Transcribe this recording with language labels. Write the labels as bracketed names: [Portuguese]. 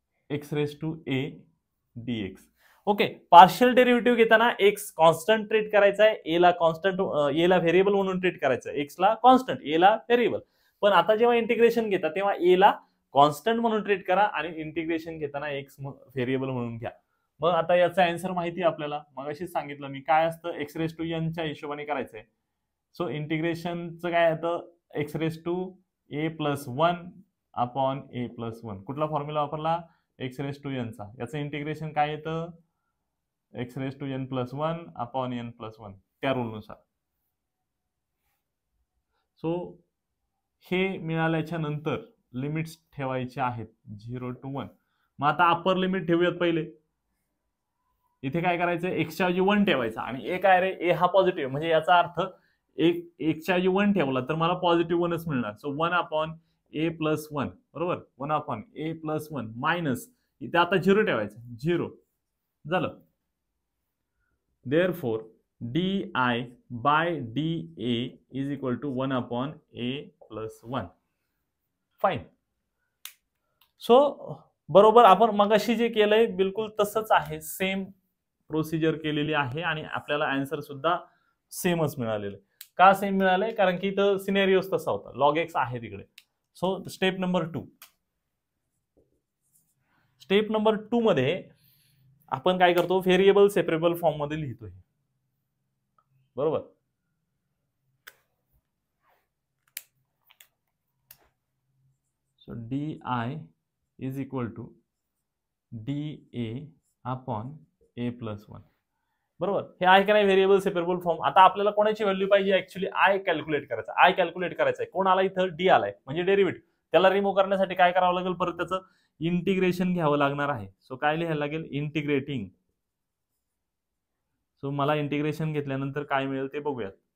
[English] X raise to a dx. Okay, [Marathi] partial derivative घेताना x constant treat करायचा आहे, ए ला कॉन्स्टंट, ए ला व्हेरिएबल म्हणून ट्रीट करायचं आहे, एक्स ला कॉन्स्टंट, ए ला व्हेरिएबल. पण आता जेव्हा इंटिग्रेशन घेता तेव्हा ए ला कॉन्स्टंट म्हणून ट्रीट करा आणि इंटिग्रेशन घेताना एक्स व्हेरिएबल म्हणून घ्या. मग आता याचा आन्सर माहिती आपल्याला, मग अशीच सांगितलं मी, काय असतं? एक्स रेस टू एन च्या हिशोबाने करायचंय. सो इंटिग्रेशनचं काय येतं? [English] X raise to a plus 1 upon a plus 1. [Marathi] कुठला फॉर्म्युला वापरला? एक्स रेस टू एन चा. याचं इंटिग्रेशन काय येतं? [English] x raise to n plus 1 upon n plus 1 [Marathi] त्या रूलनुसार. सो हे मिळाल्याच्या नंतर लिमिट्स ठेवायचे आहेत 0 to 1. मग आता अप्पर लिमिट ठेवूयात पहिले. इथे काय करायचं? एक्सच्या ऐवजी 1 ठेवायचा. आणि ए काय रे? ए हा पॉझिटिव्ह, म्हणजे याचा अर्थ एकच्या ऐवजी 1 ठेवला तर मला पॉझिटिव्ह 1च मिळणार. [English] So 1 upon a plus 1, बरोबर? 1 upon a plus 1 minus [Marathi] इथे आता 0 ठेवायचं, 0 झालं. [English] Therefore d i by d a is equal to 1 upon a plus 1. Fine. [Marathi] So बरोबर आपण मगाशी जे केलंय बिलकुल तसंच आहे, सेम प्रोसिजर केलेली आहे आणि आपल्याला आन्सर सुद्धा सेमच मिळालेलं. का सेम मिळालंय? कारण की इथं सिनेरियोस तसा होता, लॉग एक्स आहे तिकडे. So step number 2. Step number 2 मध्ये आपण काय करतो? व्हेरिएबल सेपरेबल फॉर्म मध्ये लिहितोय, बरोबर? [English] So d i is equal to d a upon a plus 1, बरोबर? [Marathi] हे आहे का नाही व्हेरिएबल सेपरेबल फॉर्म? आता आपल्याला कोणाची व्हॅल्यू पाहिजे? ऍक्च्युली आय कॅल्क्युलेट करायचं. आय कॅल्क्युलेट करायचं आहे. कोण आला इथं? डी आलाय, म्हणजे डेरिव्हेटिव्ह. त्याला रिमूव्ह करण्यासाठी काय करावं लागेल? परत त्याचं इंटिग्रेशन घ्यावं लागणार आहे. सो काय लिहायला लागेल? इंटिग्रेटिंग. सो मला इंटिग्रेशन घेतल्यानंतर काय मिळेल ते बघूयात.